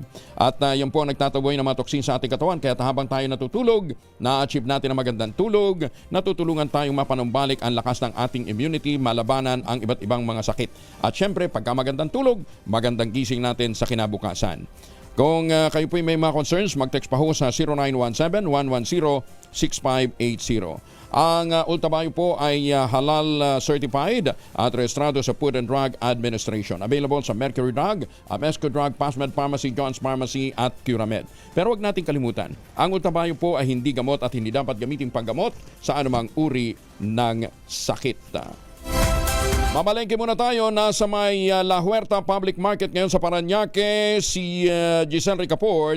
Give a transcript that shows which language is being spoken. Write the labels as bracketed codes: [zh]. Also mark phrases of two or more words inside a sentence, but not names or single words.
[tl] At yun po ang nagtataboy ng mga toxin sa ating katawan, kaya habang tayo natutulog, na-achieve natin ang magandang tulog, natutulungan tayong mapanumbalik ang lakas ng ating immunity, malabanan ang iba't ibang mga sakit. At syempre, pagka magandang tulog, magandang gising natin sa kinabukasan. Kung kayo po may mga concerns, mag-text pa ho sa 0917-110-6580. Ang ultabayo po ay halal certified at rehistrado sa Food and Drug Administration. Available sa Mercury Drug, Amesco Drug, Passmed Pharmacy, John's Pharmacy at Curamed. Pero wag nating kalimutan, ang ultabayo po ay hindi gamot at hindi dapat gamitin panggamot sa anumang uri ng sakit. Mamalengke muna tayo. Nasa may La Huerta Public Market ngayon sa Parañaque si Giselle Ricaport.